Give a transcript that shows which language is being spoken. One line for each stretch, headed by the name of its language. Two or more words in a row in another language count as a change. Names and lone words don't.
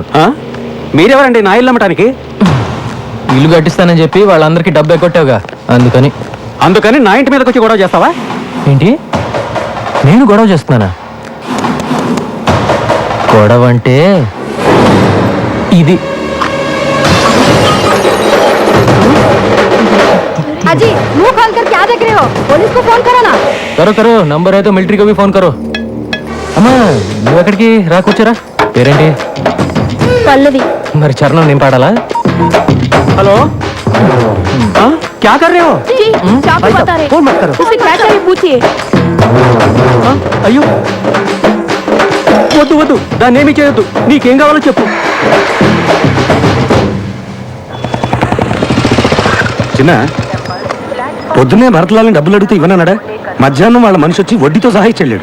Telugu: మీరెవరండి నా ఇల్లు అమ్మటానికి? ఇల్లు కట్టిస్తానని చెప్పి వాళ్ళందరికీ డబ్బు ఎగ్గొట్టావుగా, అందుకని నా ఇంటి మీదకి వచ్చి గొడవ చేస్తావా? ఏంటి, నేను గొడవ చేస్తున్నానా? గొడవ అంటే ఇది.
Hindi: अजी मुंह खोल कर क्या देख रहे हो? पुलिस को फोन करो ना. करो करो, नंबर है तो मिलिट्री को भी फोन करो.
Telugu: అమ్మా, నువ్వు ఎక్కడికి రా, కూర్చోరా. పేరేంటి? పల్లవి. మరి చరణం నేను పాడాలా?
Hindi: हेलो, क्या कर रहे हो? जी, चाकू बता रहे. फोन मत करो. उसे क्या चाहिए पूछिए.
Telugu: అయ్యో, వద్దు వద్దు, దాన్ని ఏమీ చేయొద్దు. నీకేం కావాలో చెప్పు. చిన్న పొద్దున్నే భరతలాలని డబ్బులు అడిగితే ఇవ్వనన్నాడా? మధ్యాహ్నం వాళ్ళ మనిషి వచ్చి వడ్డీతో సహా ఇచ్చెళ్ళాడు.